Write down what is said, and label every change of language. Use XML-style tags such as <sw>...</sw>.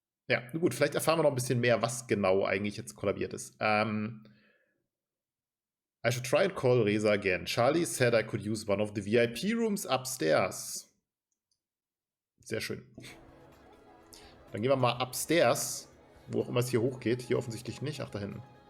<de>Ja, gut, vielleicht erfahren wir noch ein bisschen mehr, was genau eigentlich jetzt kollabiert ist.</de> <en>I should try and call Reza again. Charlie said I could use one of the VIP rooms upstairs.</en> <de>Sehr schön. Dann gehen wir mal upstairs, wo auch immer es hier hochgeht. Hier offensichtlich nicht. Ach, da hinten.</de>